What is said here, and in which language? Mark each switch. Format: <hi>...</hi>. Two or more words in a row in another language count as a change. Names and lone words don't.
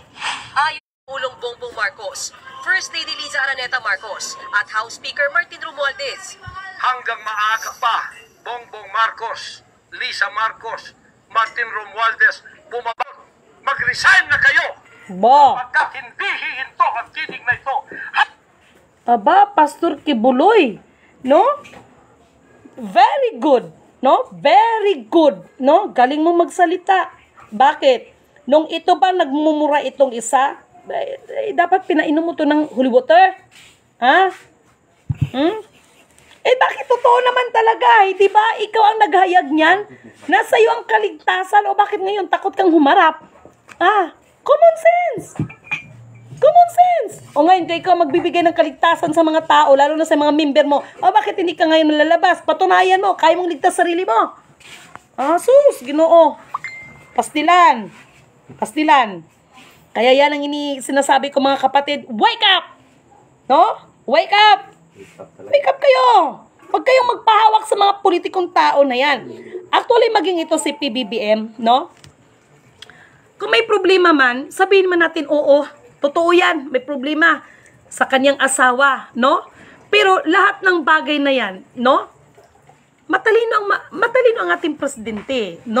<tl>Ayon sa Pangulong Bongbong Marcos, First Lady Liza Araneta Marcos at House Speaker Martin Romualdez. Hanggang maaga pa, Bongbong Marcos, Lisa Marcos, Martin Romualdez, bumabag. Mag-resign na kayo! Pagkat hindi hihinto ang tinig na ito. Pastor Kibuloy, no?</tl> <en>Very good, no? Very good, no?</en> <tl>Galing mo magsalita. Bakit? Nung ito ba nagmumura itong isa, dapat pinainom mo to ng holy water? Ha? Bakit totoo naman talaga? Di ba? Ikaw ang naghayag niyan? Nasa iyo ang kaligtasan o bakit ngayon takot kang humarap?</tl> <en>Common sense! Common sense!</en> <tl>Ngayon, ikaw magbibigay ng kaligtasan sa mga tao, lalo na sa mga member mo. Bakit hindi ka ngayon lalabas? Patunayan mo, kaya mong ligtas sarili mo.</tl> <ceb>Sus, Ginoo. Pastilan.</ceb> <tl>Kaya yan ang sinasabi ko mga kapatid,</tl> <en>wake up! No? Wake up! Wake up kayo!</en> <tl>Huwag kayong magpahawak sa mga politikong tao na yan. Actually, maging ito si PBBM, no? Kung may problema man, sabihin man natin, oo, totoo yan, may problema sa kanyang asawa, no? Pero lahat ng bagay na yan, no? Matalino ang ating presidente, no?</tl>